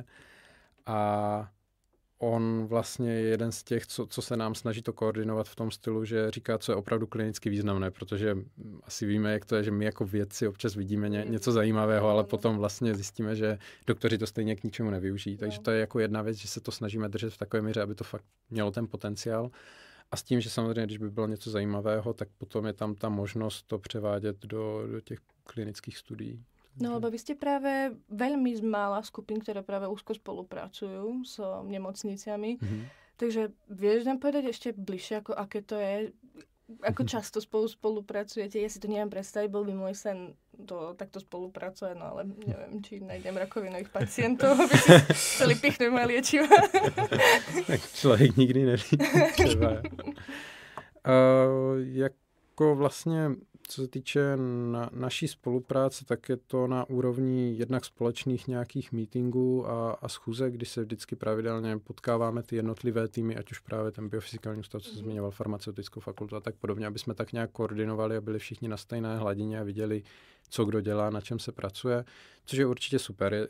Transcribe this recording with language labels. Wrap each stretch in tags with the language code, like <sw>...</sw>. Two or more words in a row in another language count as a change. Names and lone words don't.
<cs>A on vlastně je jeden z těch, co se nám snaží to koordinovat v tom stylu, že říká, co je opravdu klinicky významné, protože asi víme, jak to je, že my jako vědci občas vidíme něco zajímavého, ale potom vlastně zjistíme, že doktoři to stejně k ničemu nevyužijí. Takže to je jako jedna věc, že se to snažíme držet v takové míře, aby to fakt mělo ten potenciál. A s tím, že samozřejmě, když by bylo něco zajímavého, tak potom je tam ta možnost to převádět do těch klinických studií. No,</cs> <sk>lebo vy ste práve veľmi mála skupín, ktoré práve úzko spolupracujú s nemocniciami. Takže vieš nám povedať ešte bližšie, ako aké to je, ako často spolupracujete? Ja si to neviem predstaviť, bol by môj sen to takto spolupracovať, no ale neviem, či nájdem rakovinových pacientov, aby si chceli pichnúť moje liečiva.</sk> <cs>Tak člověk nikdy neví. Jako vlastně co se týče naší spolupráce, tak je to na úrovni jednak společných nějakých meetingů a schůzek, kdy se vždycky pravidelně potkáváme ty jednotlivé týmy, ať už právě ten biofyzikální ústav, co se zmiňoval, farmaceutickou fakultu a tak podobně, aby jsme tak nějak koordinovali a byli všichni na stejné hladině a viděli, co kdo dělá, na čem se pracuje, což je určitě super.</cs>